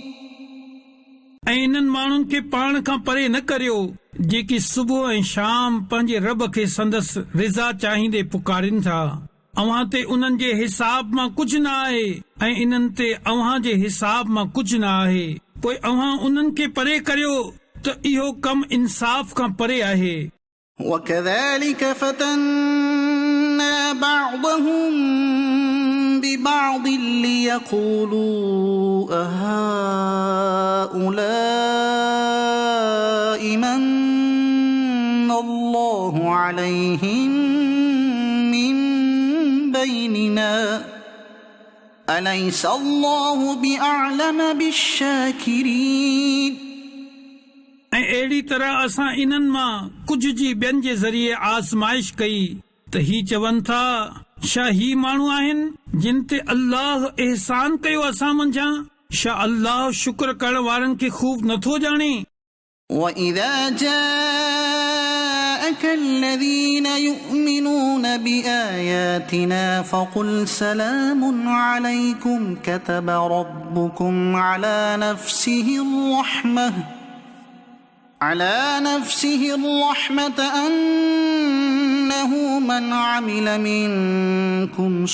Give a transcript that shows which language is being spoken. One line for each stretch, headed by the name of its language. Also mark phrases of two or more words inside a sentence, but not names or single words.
Sindhi: ऐं इन्हनि माण्हुनि खे पाण खां परे न करियो जेकी सुबुह ऐं शाम पंहिंजे रब खे संदसि रिज़ा चाहींदे पुकारिनि था। अव्हां ते उन्हनि जे हिसाब मां कुझु न आहे ऐं इन्हनि ते अव्हां जे हिसाब मां कुझु न आहे पोइ अव्हां उन्हनि खे परे करियो त इहो कम इंसाफ़ खां परे आहे।
Arabic: وكذلك فتنا بعضهم ببعض ليقولوا أهؤلاء من الله عليهم من بيننا أليس الله بأعلم بالشاكرين
Sindhi: ऐं अहिड़ी तरह असां इन्हनि मां कुझु जी ॿियनि जे ज़रिए आज़माइश कई त ही चवनि था छा ही माण्हू आहिनि जिन ते अल्लाह एहसान कयो असां मंझां छा अल्लाह शुक्र करण वारनि खे खूब नथो ॼाणे
Arabic: وإذا جاءك الذين يؤمنون بآياتنا فقل سلام عليكم كتب ربكم على نفسه الرحمة أنه من عمل منكم